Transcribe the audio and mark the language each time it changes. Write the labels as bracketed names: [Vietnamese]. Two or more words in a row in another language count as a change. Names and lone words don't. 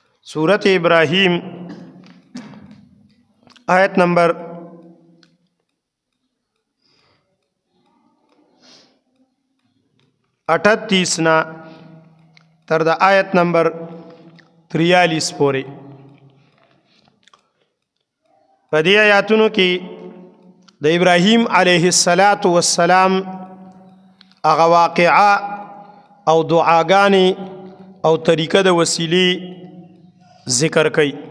[Pashto] سورت ابراهیم آیت نمبر 38 نه تر د آیت نمبر 43 پورې په دې آیاتونو کې د ابراهیم علیه السلام هغه واقعه او دعاګانې او طریقه د وسیلې ذکر کوي.